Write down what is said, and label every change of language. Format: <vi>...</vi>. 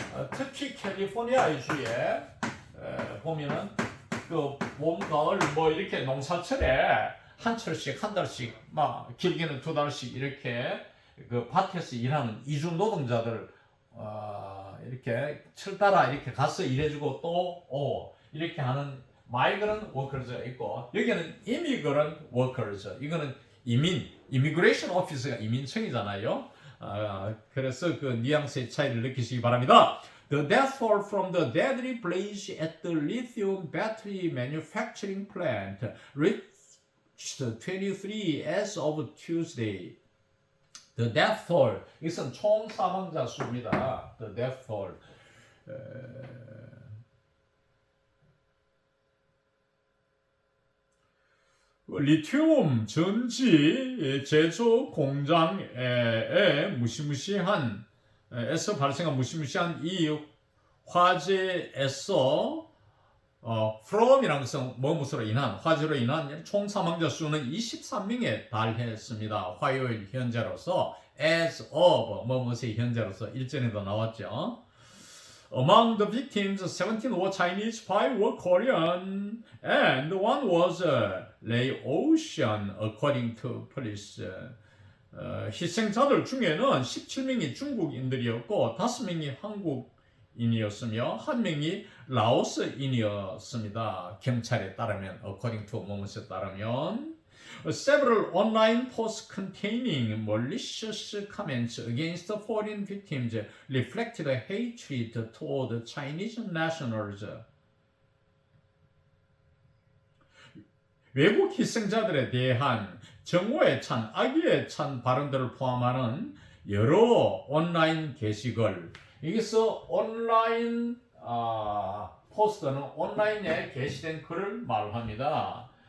<ko>특히 캘리포니아주에 보면은 봄, 가을 이렇게 농사철에 한 철씩 한 달씩 길게는 두 달씩 이렇게 밭에서 일하는 이주 노동자들 이렇게 철 따라 이렇게 가서 일해주고 또 이렇게 하는 마이그런트 워커즈가 있고 여기는 이미그런트 워커즈, 이거는 이미그레이션 오피스가 이민청이잖아요. 그래서 그 뉘앙스의 차이를 느끼시기 바랍니다.</ko> <en>The death toll from the deadly blaze at the lithium battery manufacturing plant reached 23 as of Tuesday. The death toll,</en> <ko>이것은 총 사망자 수입니다.</ko> <en>The death toll.</en> <ko>리튬 전지 제조 공장에 무시무시한 에서 발생한 무시무시한 이 화재에서 from이라는 것은 뭐뭐로 인한 화재로 인한 총 사망자 수는 23명에 달했습니다. 화요일 현재로서</ko> <en>as of</en> <ko>뭐뭐의 현재로서 일전에도 나왔죠.</ko> <en>Among the victims, 17 were Chinese, 5 were Korean, and 1 was Laotian, according to police.</en> <ko>희생자들 중에는 17명이 중국인들이었고 5명이 한국인이었으며 1명이 라오스인이었습니다. 경찰에 따르면,</ko> <en>according to</en> <ko>뭐뭐에 따르면.</ko> <en>Several online posts containing malicious comments against the foreign victims reflected hatred toward Chinese nationals.</en> <ko>외국 희생자들에 대한 정오에 찬, 악의에 찬 발언들을 포함하는 여러 온라인 게시글. 여기서 온라인 포스트는 온라인에 게시된 글을 말합니다.</ko>